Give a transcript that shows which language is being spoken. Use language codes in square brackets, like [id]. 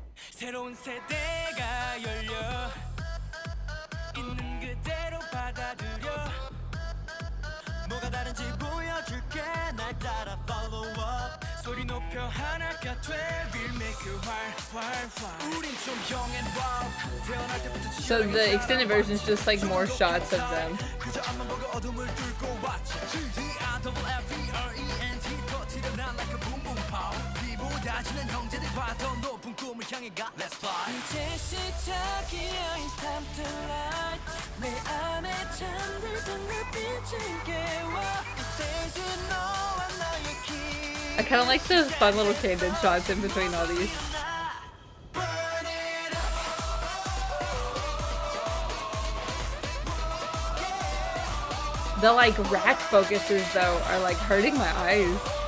[ko] 새로운 세대가 열려 있는 그대로 받아들여 뭐가 다른지 보여줄게 날 따라 [en] follow up [ko] 소리 높여 하나가 돼 [en] We'll make you [ko] 활활활 우린 좀 [en] young and wild [ko] 태어날 때부터 [en] So the extended version is just like more shots of them. [ko] 그저 앞만 보고 어둠을 뚫고 왔지 D-I-double-F-E-R-E-N-T 터뜨려 난 [en] like a boom boom pow [ko] 비보다 지는 형제들과 더 높은 꿈을 향해 가 [en] Let's fly [ko] 이제 시작이야 [en] It's time to light [ko] 내 안에 잠들던 불빛을 깨워 [en] This is [ko] 너와 나의 길 [en] I kind of like the fun little candid shots in between all these. The like rack focuses though are like hurting my eyes.